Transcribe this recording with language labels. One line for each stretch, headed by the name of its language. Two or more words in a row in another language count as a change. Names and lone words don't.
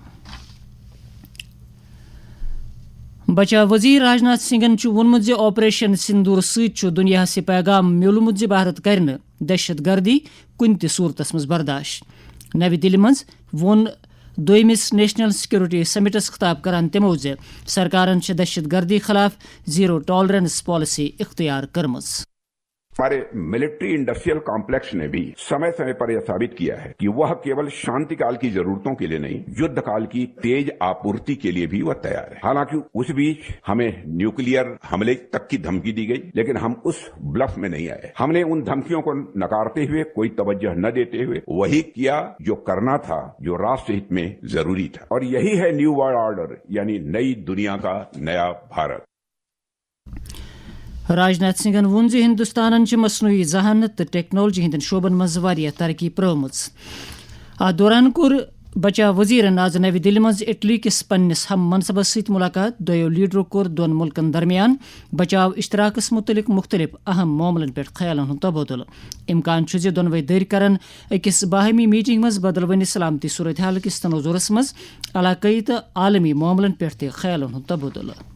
Kashmiri: بچاو وزیر راجناتھ سنگھن چھُ ووٚنمُت زِ آپریشن سندور سۭتۍ چھُ دُنیاہس یہِ پیغام میوٗلمُت زِ بھارت کرِ نہٕ دہشت گردی کُنہِ تہِ صوٗرتس منٛز برداشت۔ نوِ دِلہِ منٛز ووٚن دویمِس
English: National Security Summits
Kashmiri: خطاب کران تِمو زِ سرکارن چھِ دہشت گردی خلاف
English: zero tolerance policy
Kashmiri: اختیار کٔرمٕژ۔
Hindi: हमारे
English: military industrial complex
Hindi: ने भी समय समय पर यह साबित किया है कि वह केवल शांति काल की ज़रूरतों के लिए नहीं, युद्ध काल की तेज़ आपूर्ति के लिए भी वह तैयार है. हालांकि इस बीच हमें न्यूक्लियर हमले तक की धमकी दी गई, लेकिन हम इस ब्लफ़ में नहीं आए. हमने उन धमकियों को नकारते हुए, कोई तवज्जो न देते हुए वही किया जो करना था, जो राष्ट्र हित में ज़रूरी था, और यही है
English: new world order,
Hindi: यानी नई दुनिया का नया भारत.
Kashmiri: راجناتھ سنگھن ووٚن زِ ہندوستانن چھِ مصنوعی ذہانت تہٕ ٹیکنالوجی ہٕنٛدٮ۪ن شعبن منٛز واریاہ ترقی پرٛٲومٕژ۔ اتھ دوران کوٚر بچاو وزیرن آز نوِ دِلہِ منٛز اٹلی کِس پننِس ہم منصبس سۭتۍ ملاقات دۄیو لیڈرو کوٚر دۄن مُلکن درمیان بچاو اشتراکس متعلق مختلف اہم معاملن پٮ۪ٹھ خیالن ہُنٛد تبادلہٕ امکان چھُ زِ دۄنوَے دٔرۍ کرن أکِس باہمی میٹنگ منٛز بدلوٕنہِ سلامتی صورتحال کِس تناظرس منٛز علاقٲیی تہٕ عالمی معاملن پٮ۪ٹھ تہِ خیالن ہُنٛد تبادلہٕ.